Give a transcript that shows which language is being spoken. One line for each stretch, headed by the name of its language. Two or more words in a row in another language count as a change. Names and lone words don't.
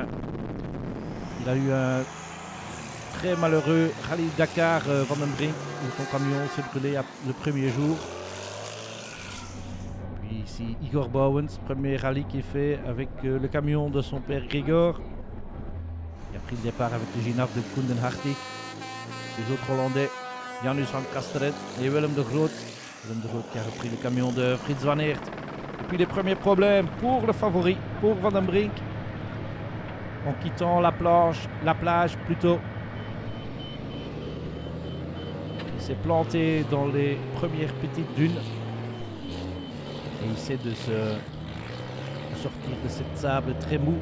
French: Il a eu un très malheureux rallye Dakar Van den Brink où son camion s'est brûlé le premier jour. Puis ici Igor Bouwens, premier rallye qu'il fait avec le camion de son père Grigor. Il a pris le départ avec le Ginaf de Koen den Hartig. Les autres Hollandais, Janus van Kasteren et Willem de Groot. Willem de Groot qui a repris le camion de Frits van Aert. Et puis les premiers problèmes pour le favori, pour Van den Brink. En quittant la plage plutôt. Il s'est planté dans les premières petites dunes. Et il essaie de sortir de cette sable très mou.